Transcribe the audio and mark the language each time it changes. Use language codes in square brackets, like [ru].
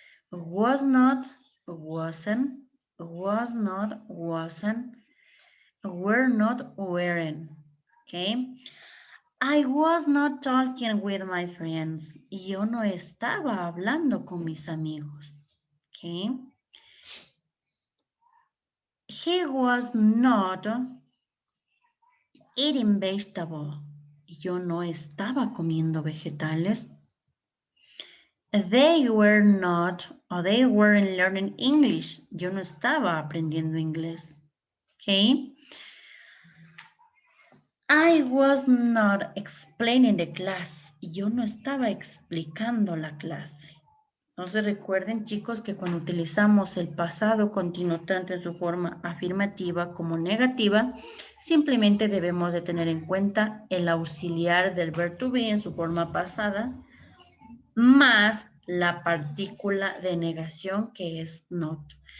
[en] Was not, wasn't, was not, wasn't. Were not wearing. Okay. I was not talking with my friends. [es] Yo no estaba hablando con mis amigos. Okay. [en] He was not eating vegetable. [es] Yo no estaba comiendo vegetales. [en] They were not, or they weren't learning English. [es] Yo no estaba aprendiendo inglés. Okay. [en] I was not explaining the class. [es] Yo no estaba explicando la clase. Entonces recuerden, chicos, que cuando utilizamos el pasado continuo tanto en su forma afirmativa como negativa, simplemente debemos de tener en cuenta el auxiliar del verbo to be en su forma pasada, más la partícula de negación que es not.